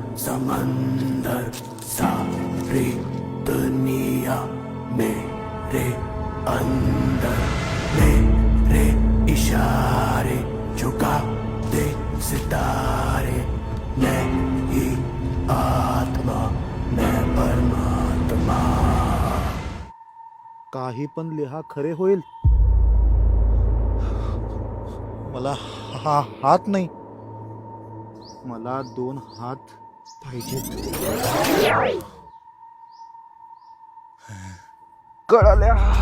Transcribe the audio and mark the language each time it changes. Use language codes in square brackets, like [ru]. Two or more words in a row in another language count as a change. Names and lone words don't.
[hi] समंदर सारी दुनिया मेरे अंदर, मेरे इशारे झुका दे सितारे, मैं ही आत्मा मैं परमात्मा. [mr] काही पण लिहा खरे होईल. मला हात नाही, मला 2 हात पाहिजेत. कळाल्या.